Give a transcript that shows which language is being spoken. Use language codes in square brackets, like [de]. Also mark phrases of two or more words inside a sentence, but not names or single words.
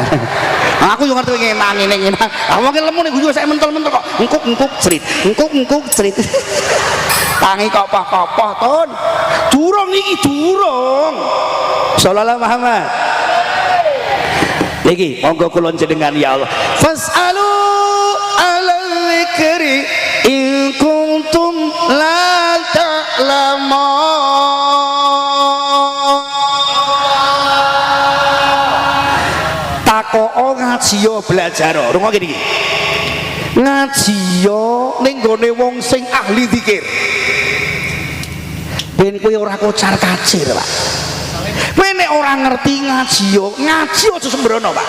[jv] Aku yo ngerti ngene. Awake lemu ning guyu sik mentel-mentel kok. Engkuk crit. Engkuk crit. Tangi kopoh-kopoh, Ton. Durung iki, durung. [ar] Sallallahu Muhammad. [jv] Niki monggo kula jenengan ya Allah. [ar] Fasalu alal dzikri in kuntum la ta'lamun. [jv] Takoo ngajiyo belajar. Rungokke niki. Ngajiyo ning gone wong sing ahli zikir. Ben kowe ora kocar-kacir, Pak. Kowe nek ora ngerti ngaji aja sembrono, Pak.